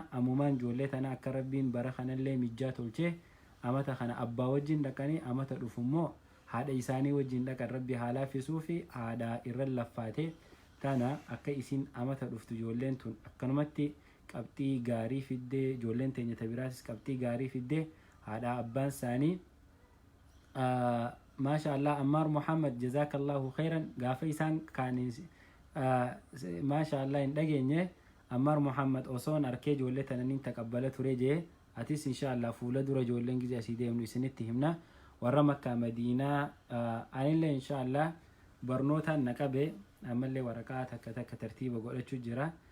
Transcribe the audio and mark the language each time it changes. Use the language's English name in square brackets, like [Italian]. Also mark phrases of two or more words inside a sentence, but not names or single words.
[Oromo] Ammumaan ijoollee tana akka rabbiin bara kanallee mijjaa tolchee amata kana abbaa wajjin dhaqanii amata dhufummoo haadha isaanii wajjin dhaqan rabbi haa laaffisuu fi haadha irra laffaate tana akka isin amata dhuftu ijoolleen tun akkanumatti qabxii gaarii fiddee ijoolleen teenya tabiraasis qabxii gaarii fiddee haadha abbaan isaanii MashaAllah. Ammar Muhammad [Arabic] جزاك الله خيرا [Oromo] gaafa isaan kaanis MashaAllah hin dhageenye Ammar Muhammad osoon arkee ijoollee tananiin taqabbala ture jee atis inshaallah fuula dura ijoolleen gize asii deemnu isinitti himna. Warra makkaa madiinaa anillee inshaallah barnootaan na qabe ammallee waraqaa takka tartiiba godhachuu jira.